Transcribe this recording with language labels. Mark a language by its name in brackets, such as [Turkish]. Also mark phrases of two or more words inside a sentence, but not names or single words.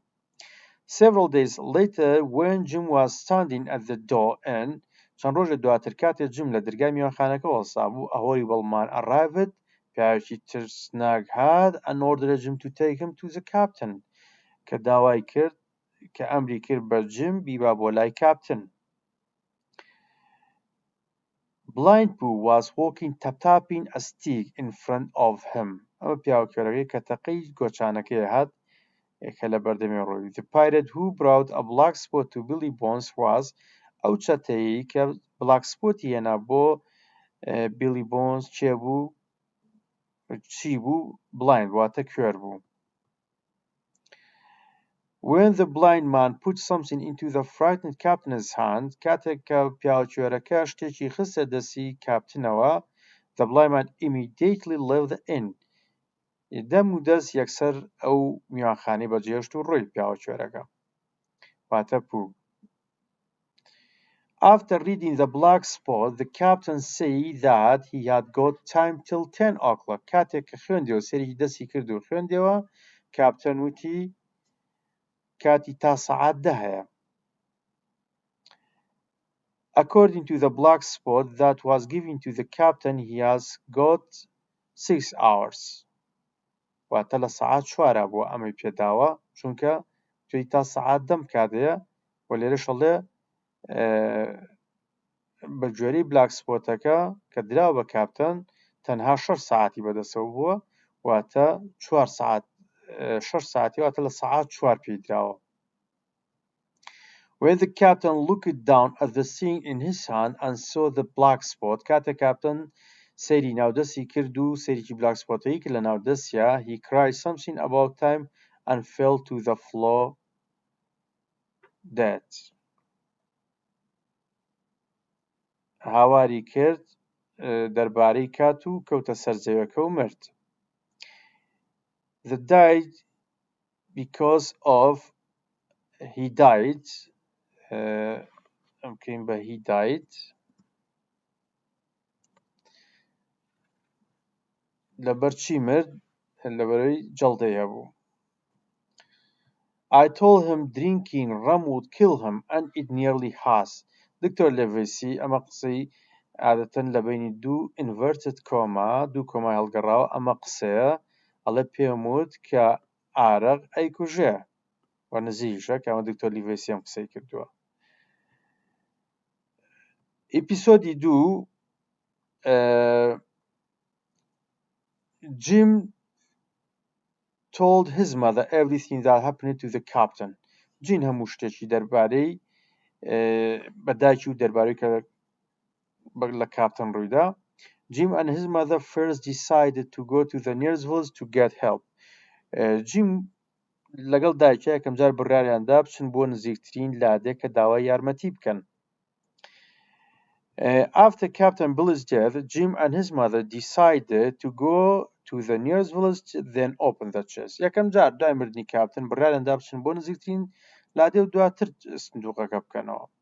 [English] Several days later when Jim was standing at the door and [Central Kurdish] چەند ڕۆژە دواتر کاتێک جیم لە دەرگای میوانخانەکە وەسا بوو [English] a horrible man arrived [Central Kurdish] پیاوێکی ترسناک هات [English] and ordered Jim to take him to the captain [Central Kurdish] کە داوای کرد کە ئەمری کرد بە جیم بیبا بۆ لای کاپتن. [English] Blind Pooh was walking tapping a stick in front of him. [Central Kurdish] ئەمە پیاوەکەرەکەی کە تەقەی گۆچانەکەی هات کە لە بەردەمی ڕۆی. [English] The pirate who brought a black spot to Billy Bones was [Central Kurdish] ئەو چەتەیی کە black spoتی هێنا بۆ Billy Bones چی بوو [English] blind [Central Kurdish] واتە کوێر بوو. [English] When the blind man put something into the frightened captain's hand, [Central Kurdish] کاتێک کە پیاوەکوێرەکە شتێکی خستە دەستی کاپتنەوە, [English] the blind man immediately left the inn. [Central Kurdish] دەم و دەست یەکسەر ئەو میوانخانەی بەجێهێشت و ڕۆی پیاوەکوێرەکە واتە پوو. [English] After reading the black spot, the captain said that he had got time till 10 o'clock. [Central Kurdish] کاتێک کە خوێندەوە سەرێکی دەستی کرد و خوێندەوە کاپتن وتی کاتی تا سەعات 10 هەیە. [English] According to the black spot that was given to the captain, he has got 6 hours. [Central Kurdish] واتە لە سەعات 4 بووە ئەمەی پێداوە چونکە توی تا سەعات 10 کاتەیە و لێرە شەڵێ بە گوێرەی [English] black spot [Central Kurdish] کە دراوە بە کاپتن تەنها 6 ساعتی بەدەستەوە بووە واتە 6 ساعتی واتە لە سەعات 4 پێی دراوە. [English] When the captain looked down at the thing in his hand and saw the black spot, [Central Kurdish] کاتە کاپتن سەیری ناودەستی کرد و سەیرێکی [English] black spotەیە [Central Kurdish] کرد لە ناودەستیا, [English] he cried something about time and fell to the floor dead. [Central Kurdish] هاواری کرد دەربارەی کات و کەوتە سەر زەویەکە و مرد. [English] The died because of he died [Central Kurdish] ئەمکەین بە [English] he died [Central Kurdish] لەبەر چی مرد؟ لەبەرەوەی جەڵدەی هەبوو. [English] I told him drinking rum would kill him and it nearly has. [Central Kurdish] دکتۆر لێڤیسی ئەمە قسەی عادەتەن لە بینی دوو [English] inverted comma [Central Kurdish] دوو کۆمای هەڵگەڕاوە ئەمە قسەیە ئەڵێ پێم وت کە ئارەق ئەیکوژێ و نزیکیشە کە ئەمە دکتۆر لێڤیسی ئەم قسەی کردووە. ئیپیسۆدی دوو [English] Jim told his mother everything that happened to the captain. [Central Kurdish] جین هەموو شتێکی دەربارەی بە دایکی و دەربارەی کە لە کاپتن ڕوویدا. [English] Jim and his mother first decided to go to the nearest village to get help. [Central Kurdish] Jim لەگەڵ دایکە یەکەم جار بڕیاریاندا بچن بۆ نزیکترین لادێ کە داوای یارمەتی بکەن. [English] After Captain Billy's death, Jim and his mother decided to go to the nearest village, then open the chest. [Central Kurdish] یەکەم جار دوای مردنی کاپتن بڕیاریاندا بچن بۆ نزیکترین لادێ و دواتر سندوقەکە بکەنەوە.